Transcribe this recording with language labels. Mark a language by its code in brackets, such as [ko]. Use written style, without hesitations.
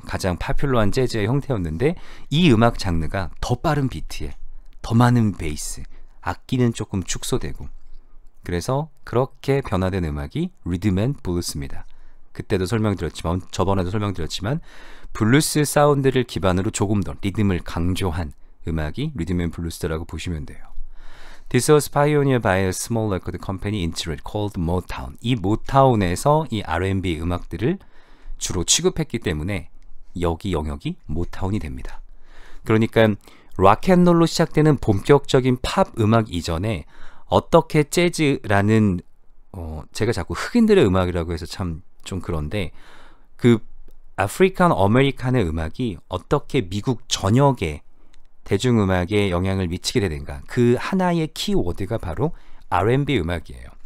[ko] 가장 파퓰러한 재즈의 형태였는데 이 음악 장르가 더 빠른 비트에 더 많은 베이스, 악기는 조금 축소되고 그래서 그렇게 변화된 음악이 리듬 앤 블루스입니다. 그때도 설명드렸지만 저번에도 설명드렸지만 블루스 사운드를 기반으로 조금 더 리듬을 강조한 음악이 리듬 앤 블루스라고 보시면 돼요. [en] This was pioneered by a small record company in Detroit called Motown. [ko] 이 모타운에서 이 R&B 음악들을 주로 취급했기 때문에 여기 영역이 모타운이 됩니다. 그러니까 락앤롤로 시작되는 본격적인 팝 음악 이전에 어떻게 재즈라는 제가 자꾸 흑인들의 음악이라고 해서 참 좀 그런데 그 아프리칸 아메리칸의 음악이 어떻게 미국 전역에 대중음악에 영향을 미치게 되는가 그 하나의 키워드가 바로 R&B 음악이에요.